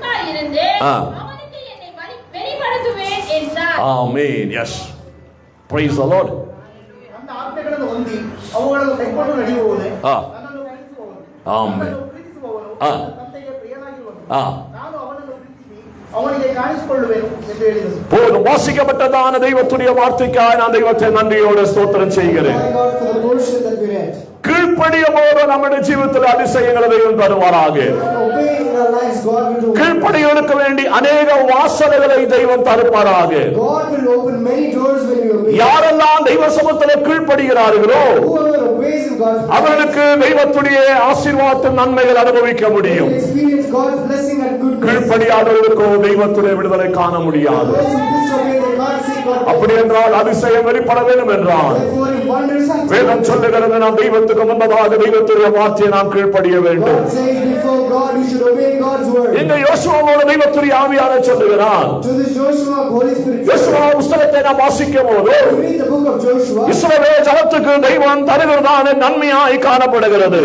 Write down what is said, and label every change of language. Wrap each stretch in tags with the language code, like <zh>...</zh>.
<ta>இருந்தேன் அவனுக்கு என்னை வெளிப்படுத்துவேன் என்றார்.</ta> <en>ஆமென். Yes. Praise the Lord.</en> <kn>ನನ್ನ ಆಜ್ಞೆಗಳನ್ನು ಹೊಂದಿ ಅವುಗಳನ್ನು ಕೈಕೊಂಡು ನಡೆಯುವವನೇ ಆ. ನನ್ನನ್ನು ಪ್ರೀತಿಸುವವನು ಆಮೆನ್. ನನ್ನನ್ನು ಪ್ರೀತಿಸುವವನು ಆ. ನನ್ನ ತಂದೆಗೆ ಪ್ರಿಯನಾಗಿರುವನು ಆ. ನಾನು ಅವನನ್ನು ಪ್ರೀತಿಸಿ ಅವನಿಗೆ ಕಾಣಿಸಿಕೊಳ್ಳುವೆನು ಎಂದು ಹೇಳಿದನು.</kn> <ta>போதும். வாசிக்கப்பட்டதான தெய்வத்துடைய வார்த்தைக்காய் நான் தெய்வத்தை நன்றியோடு ஸ்தோத்திரம் செய்கிறேன்.</ta> <en>Thank God for the portion that we read.</en> <ta>கீழ்ப்படிய போது நம்முடைய ஜீவிதத்தில் அதிசயங்களை தெய்வம் தருவாராக.</ta> <en>Obeying in our lives, God will do.</en> <ta>கீழ்ப்படியலுக்கு வேண்டி அநேக வாசல்களை தெய்வம் தருவாராக.</ta> <en>God will open many doors when you obey.</en> <ta>யாரெல்லாம் தெய்வ சமூகத்தில் கீழ்ப்படுகிறார்களோ</ta> <en>Whoever obeys in God's will</en> <ta>அவர்களுக்கு தெய்வத்துடைய ஆசீர்வாதத்தின் நன்மைகள் அனுபவிக்க முடியும்.</ta> <en>experience God's blessing and goodness.</en> <ta>கீழ்ப்படியாதவர்களுக்கோ தெய்வத்துடைய விடுதலை காண முடியாது.</ta> <en>Those who disobey, they can't see God.</en> <ta>அப்படி என்றால் அதிசயம் வெளிப்பட வேண்டும் என்றால்</ta> <en>Therefore, if wonders have to</en> <ta>வேதம் சொல்லுகிறது நாம் தெய்வத்துக்கு முன்பதாக தெய்வத்துடைய வார்த்தையை நாம் கீழ்ப்படிய வேண்டும்.</ta> <en>God says before God, you should obey God's word.</en> <ta>இந்த யோசுவாவோட தெய்வத்துடைய ஆவியானவர் சொல்லுகிறார்.</ta> <en>To this Joshua, Holy Spirit.</en> <ta>யோசுவா புத்தகத்தை நாம் வாசிக்கும் போது</ta> <en>Read the book of Joshua.</en> <ta>இஸ்ரவேல் ஜனத்துக்கு தெய்வம் தருகிறதான நன்மையாய் காணப்படுகிறது.</ta>